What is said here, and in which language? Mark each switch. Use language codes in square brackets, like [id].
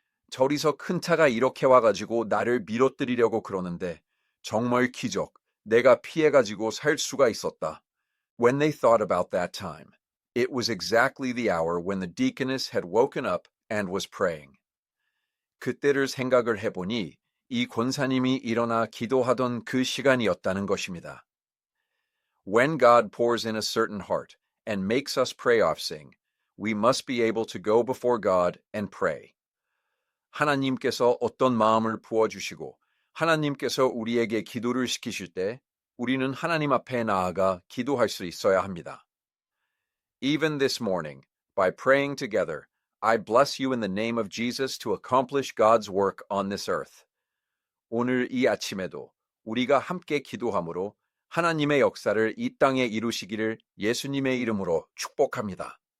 [ko] 저리서 큰 차가 이렇게 와가지고 나를 밀어뜨리려고 그러는데 정말 기적, 내가 피해가지고 살 수가 있었다. [en] When they thought about that time, it was exactly the hour when the deaconess had woken up and was praying. [ko] 그때를 생각을 해보니 이 권사님이 일어나 기도하던 그 시간이었다는 것입니다. [en] When God pours in a certain heart and makes us pray off sing, we must be able to go before God and pray. [ko] 하나님께서 어떤 마음을 부어주시고 하나님께서 우리에게 기도를 시키실 때 우리는 하나님 앞에 나아가 기도할 수 있어야 합니다. [en] Even this morning, by praying together, I bless you in the name of Jesus to accomplish God's work on this earth. [ko] 오늘 이 아침에도 우리가 함께 기도함으로 하나님의 역사를 이 땅에 이루시기를 예수님의 이름으로 축복합니다.